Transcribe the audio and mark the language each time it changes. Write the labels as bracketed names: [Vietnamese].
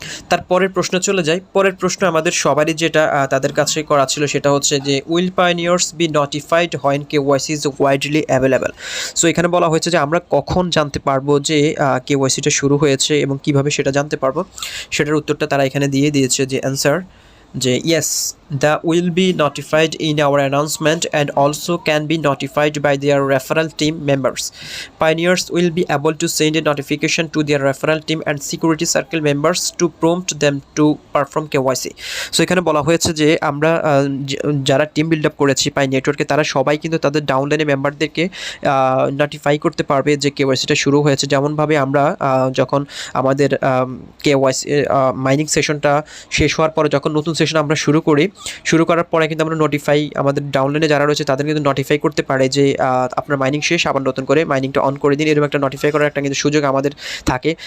[Bangla] তারপরের প্রশ্ন চলে যায়। পরের প্রশ্ন আমাদের সবারই যেটা তাদের কাছে করা ছিল সেটা হচ্ছে যে [English] Will pioneers be notified when KYC is widely available. [Bangla] So এখানে বলা হয়েছে যে আমরা কখন জানতে পারবো যে কেওয়াইসিটা শুরু হয়েছে এবং কিভাবে সেটা জানতে পারবো, সেটার উত্তরটা তারা এখানে দিয়ে দিয়েছে যে অ্যান্সার, যে yes [English] that will be notified in our announcement and also can be notified by their referral team members. Pioneers will be able to send a notification to their referral team and security circle members to prompt them to perform KYC. [Bangla] So এখানে বলা হয়েছে যে আমরা যারা team build up করেছি পাই নেটওয়ার্কে তারা সবাই কিন্তু তাদের ডাউনলাইনে মেম্বারদেরকে নোটিফাই করতে পারবে যে কেওয়াইসিটা শুরু হয়েছে। যেমনভাবে আমরা যখন আমাদের কেওয়াইসি মাইনিং সেশনটা শেষ হওয়ার পরে যখন নতুন সেশন আমরা শুরু করার পরে কিন্তু আমরা নোটিফাই আমাদের ডাউনলাইনে যারা রয়েছে তাদের কিন্তু নোটিফাই করতে পারে যে আপনার মাইনিং শেষ, আবার নতুন করে মাইনিংটা অন করে দিন, এরকম একটা নোটিফাই করার একটা কিন্তু সুযোগ আমাদের থাকে।